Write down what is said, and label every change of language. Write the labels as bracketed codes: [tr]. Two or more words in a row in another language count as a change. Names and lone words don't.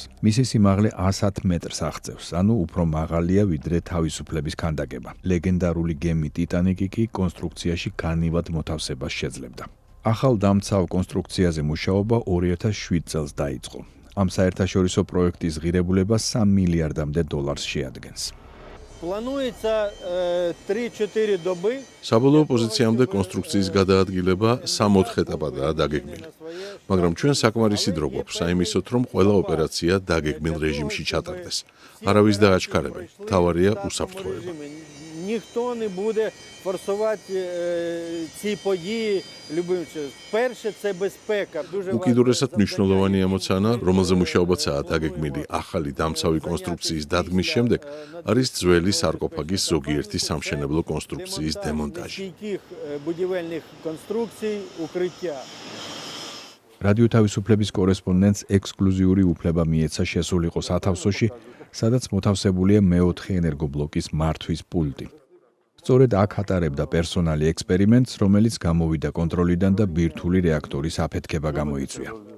[ka] მისი სიმაღლე 110 მეტრს აღწევს, ანუ უფრო მაღალია ვიდრე თავისუფლების ქანდაკება. ლეგენდარული გემი ტიტანიკი კი კონსტრუქციაში განივად მოთავსებას შეძლებდა. ახალ დამცავ კონსტრუქციაზე მუშაობა 2007 წელს დაიწყო. ამ საერთაშორისო პროექტის ღირებულება $3 მილიარდამდე შეადგენს. [uk] Планується 3-4 доби. [ka] საბოლოო პოზიციამდე კონსტრუქციის გადაადგილება 3-4 ეტაპადაა დაგეგმილი. მაგრამ ჩვენ საკმარისი დრო გვაქვს საიმისოთ, რომ ყველა ოპერაცია დაგეგმილ რეჟიმში ჩატარდეს. არავის დააჩქარებენ. თავარია უსაფრთხოება. [uk] Ніхто не буде форсувати ці події любим чином. Перше це безпека. Дуже [ka] უკიდურესად მნიშვნელოვანი ემოცია, რომელზე მუშაობაცაა დაგეგმილი ახალი დამცავი კონსტრუქციის დადგმის შემდეგ, არის ძველი სარკოფაგის ზოგიერთი სამშენებლო კონსტრუქციის დემონტაჟი. [uk] будівельних конструкцій, укриття. [ka] რადიო თავისუფლების კორესპონდენტს ექსკლუზიური უფლება მიეცა შესულიყო სათავსოში, სადაც მოთავსებულია მეოთხე ენერგობლოკის მართვის პულტი. სწორედ აქ ატარებდა პერსონალი ექსპერიმენტს, რომელიც გამოვიდა კონტროლიდან და ბირთვული რეაქტორის აფეთქება გამოიწვია.